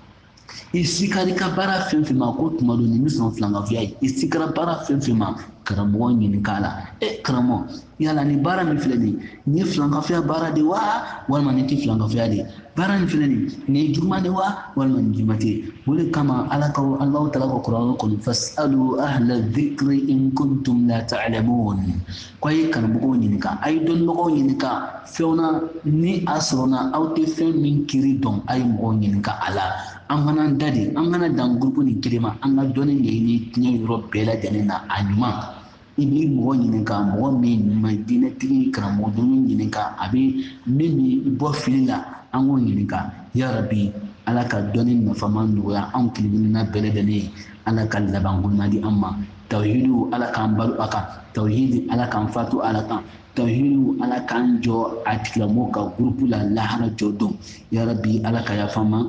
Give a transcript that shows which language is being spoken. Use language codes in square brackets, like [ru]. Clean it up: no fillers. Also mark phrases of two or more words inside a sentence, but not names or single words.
[bm] i sikara i ka baara fɛn fɛn ma ko tuma dɔ nin bɛ sɔn filankafoya ye i sikara baara fɛn fɛn ma karamɔgɔ ɲini k'a la karamɔgɔ yala ni baara min filɛ nin ye filankafoya baara de wa walima nin tɛ filankafoya de baara nin filɛ nin ye juguman de wa walima nin juguman tɛ o de kama ala taala ka kuranɛ kɔnɔ [ar] فاسألوا أهل الذكر إن كنتم لا تعلمون [bm] ko a ye karamɔgɔw ɲininka a ye dɔnnibagaw ɲininka fɛnw na ni a sɔrɔla aw tɛ fɛn min kiri dɔn a ye mɔgɔw ɲininka a la an kana da de an kana dan groupe ni kelen ma an ka dɔnni ɲɛɲini diɲɛ yɔrɔ bɛɛ lajɛlen na a ɲuman i b'i mɔgɔ ɲininka mɔgɔ min ɲuman diinɛtigi karamɔgɔ dɔnni ɲininka a bɛ min bɛ bɔ fili la an k'o ɲininka yarabi ala ka dɔnni nafama nɔgɔya anw kelenkelenna bɛɛ lajɛlen ye ala ka laban ɲuman di an ma tawhidu ala k'an balo a kan tawhidi ala k'an fatu ala kan tawhidu ala k'an jɔ a tigilamɔgɔw ka groupe la lahara jɔ don yarabi ala ka yafa ma